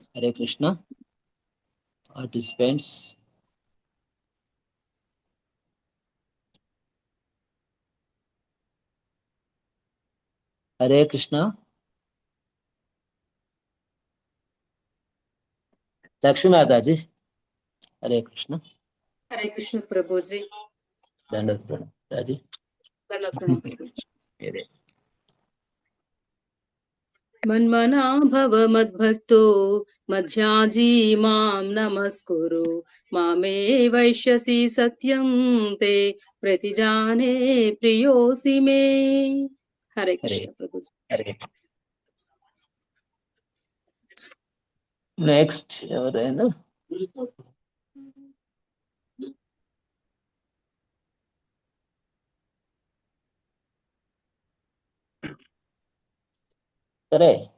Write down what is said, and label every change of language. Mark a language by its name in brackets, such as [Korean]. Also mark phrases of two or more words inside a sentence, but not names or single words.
[Telugu] హరే కృష్ణ. పార్టిసిపెంట్స్ హరే కృష్ణ. లక్ష్మీ మాతాజీ హరే కృష్ణ. [Hindi] हरे कृष्ण प्रभु जी। [Telugu] దండవత్ ప్రణామం రాజీ. [Sanskrit] मन्मना भव मद्भक्तो मध्याजी मां नमस्कुरु मामे वैश्यसि सत्यं ते प्रतिजाने प्रियोसि मे। [Hindi] हरे कृष्ण प्रभु जी। [Telugu] హరే. నెక్స్ట్ ఎవరైనా సరే.